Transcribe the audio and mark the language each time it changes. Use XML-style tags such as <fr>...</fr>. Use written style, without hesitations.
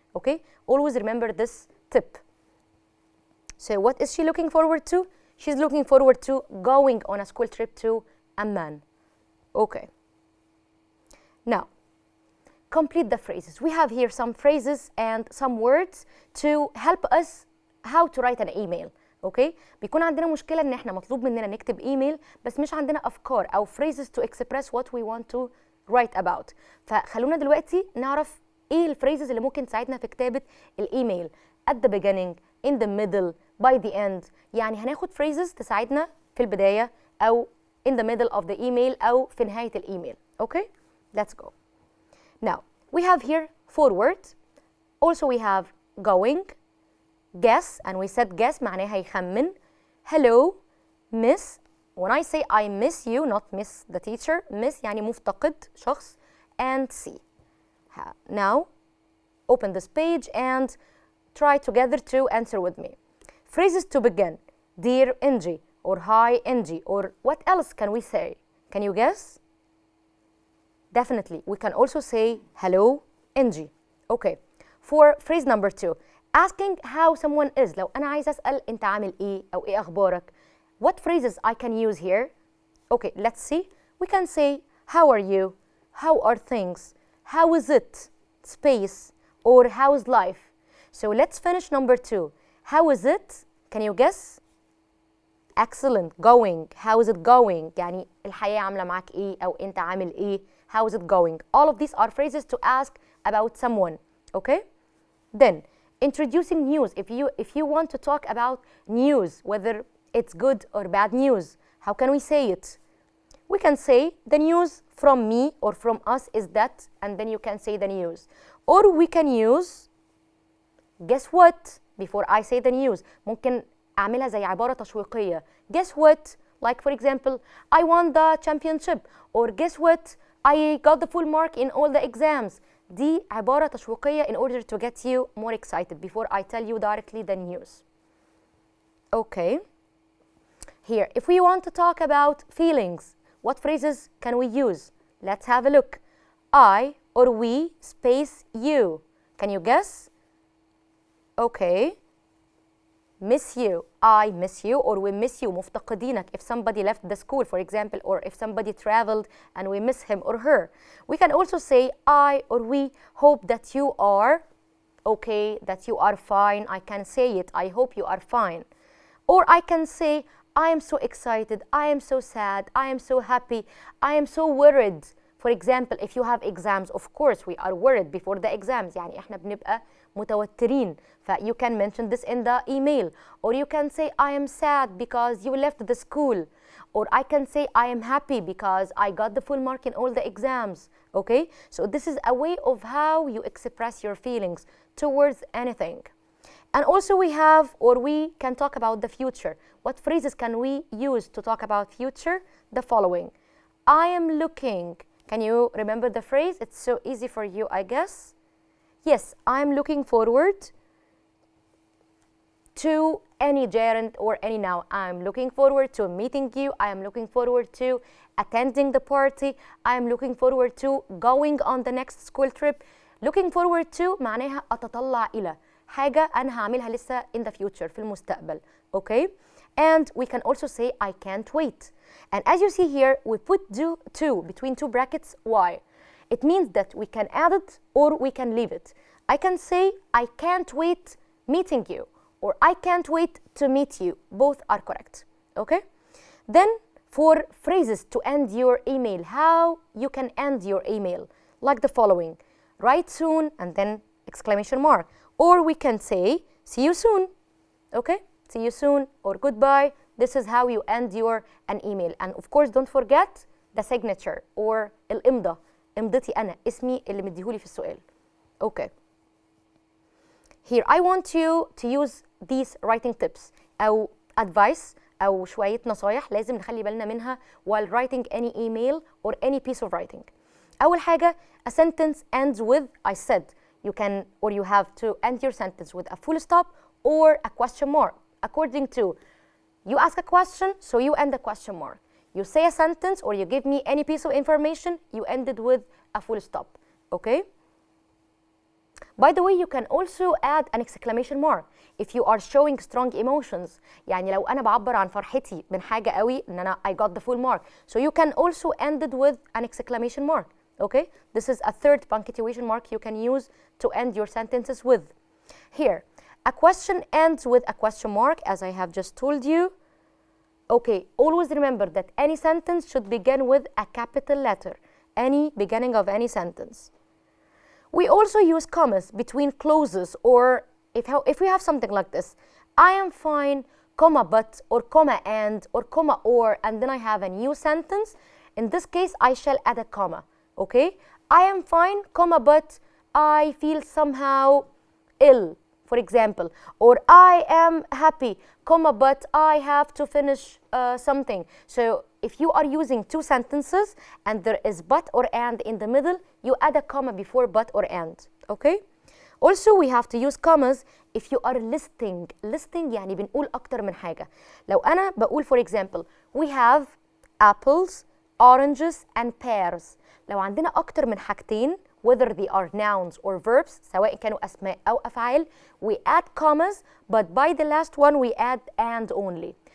<en>Okay, always remember this tip. So what is she looking forward to? She's looking forward to going on a school trip to Amman. Okay, now complete the phrases. We have here some phrases and some words to help us how to write an email.</en> <ar>Okay, بيكون عندنا مشكلة ان احنا مطلوب مننا نكتب ايميل بس مش عندنا افكار او</ar> <en>phrases to express what we want to write about.</en> <ar>فخلونا دلوقتي نعرف ايه الفريزز اللي ممكن تساعدنا في كتابة الايميل</ar> <en>at the beginning, in the middle, by the end.</en> <ar>يعني هناخد phrases تساعدنا في البداية او</ar> <en>in the middle of the email</en> <ar>او في نهاية الايميل.</ar> <en>Okay, let's go. Now, we have here forward. Also we have going, guess, and we said guess</en> <ar>معناها يخمن.</ar> <en>Hello, miss. When I say I miss you, not miss the teacher, miss</en> <ar>يعني مفتقد شخص,</ar> <en>and see. Now, open this page and try together to answer with me. Phrases to begin. Dear NG, or hi NG, or what else can we say? Can you guess? Definitely, we can also say hello NG. Okay, for phrase number 2, asking how someone is.</en> <ar>لو أنا عايز أسأل أنت عامل إيه أو إيه أخبارك.</ar> <en>What phrases I can use here? Okay, let's see. We can say how are you? How are things? How is it? Space, or how's life? So let's finish number 2. How is it? Can you guess? Excellent. Going. How is it going?</en> <ar>يعني الحياة عاملة معاك إيه أو أنت عامل إيه.</ar> <en>How is it going? All of these are phrases to ask about someone. Okay? Then introducing news. If you want to talk about news, whether it's good or bad news, how can we say it? We can say the news from me or from us is that, and then you can say the news. Or we can use guess what before I say the news.</en> <ar>ممكن أعملها زي عبارة تشويقية.</ar> <en>Guess what? Like for example, I won the championship. Or guess what? I got the full mark in all the exams.</en> <ar>دي عبارة تشويقية</ar> <en>in order to get you more excited before I tell you directly the news. Okay. Here, if we want to talk about feelings, what phrases can we use? Let's have a look. I or we space you. Can you guess? Okay. Miss you. I miss you, or we miss you.</en> <ar>مفتقدينك.</ar> <en>If somebody left the school, for example, or if somebody traveled and we miss him or her. We can also say I or we hope that you are okay, that you are fine. I can say it. I hope you are fine. Or I can say I am so excited. I am so sad. I am so happy. I am so worried For example, if you have exams, of course we are worried before the exams.</en> <ar>يعني احنا بنبقى متوترين.</ar> <en>ف you can mention this in the email. Or you can say I am sad because you left the school. Or I can say I am happy because I got the full mark in all the exams. Okay? So this is a way of how you express your feelings towards anything. And also we have, or we can talk about the future. What phrases can we use to talk about future? The following. I am looking. Can you remember the phrase? It's so easy for you, I guess. Yes, I'm looking forward to any gerund or any noun. I'm looking forward to meeting you. I am looking forward to attending the party. I am looking forward to going on the next school trip. Looking forward to</en> <ar>معناها أتطلع إلى حاجة أنا هعملها لسه</ar> <en>in the future</en> <ar>في المستقبل.</ar> <en>Okay? And we can also say I can't wait. And as you see here, we put to between two brackets. Why? It means that we can add it or we can leave it. I can say I can't wait meeting you, or I can't wait to meet you. Both are correct. Okay? Then for phrases to end your email, how you can end your email, like the following. Write soon and then exclamation mark. Or we can say see you soon. Okay? See you soon or goodbye. This is how you end an email. And of course don't forget the signature or</en> <ar>الإمضة. إمضتي أنا، اسمي اللي مديهولي في السؤال.</ar> <en>Okay. Here I want you to use these writing tips أو advice</en> <ar>أو شوية نصايح لازم نخلي بالنا منها</ar> <en>while writing any email or any piece of writing.</en> <ar>أول حاجة,</ar> <en>a sentence ends with I said. You can or you have to end your sentence with a full stop or a question mark. According to, you ask a question, so you end the question mark. You say a sentence or you give me any piece of information, you end it with a full stop. Okay? By the way, you can also add an exclamation mark if you are showing strong emotions.</en> <ar>يعني لو أنا بعبر عن فرحتي من حاجة قوي إن أنا</ar> <en>I got the full mark. So you can also end it with an exclamation mark. Okay? This is a third punctuation mark you can use to end your sentences with. Here, a question ends with a question mark, as I have just told you. Okay, always remember that any sentence should begin with a capital letter. Any beginning of any sentence. We also use commas between clauses, or if we have something like this, I am fine, comma but, or comma and, or comma or, and then I have a new sentence. In this case, I shall add a comma. Okay? I am fine, comma but, I feel somehow ill, for example. Or I am happy, comma but, I have to finish something. So if you are using two sentences and there is but or and in the middle, you add a comma before but or and. Okay? Also we have to use commas if you are listing.</en> <ar>Listing يعني بنقول أكتر من حاجة. لو أنا بقول</ar> <en>for example, we have apples, oranges and pears.</en> <ar>لو عندنا أكتر من حاجتين,</ar> <en>whether they are nouns or verbs,</en> <ar>سواء كانوا أسماء أو أفعال,</ar> <en>we add commas, but by the last one we add and only.</en>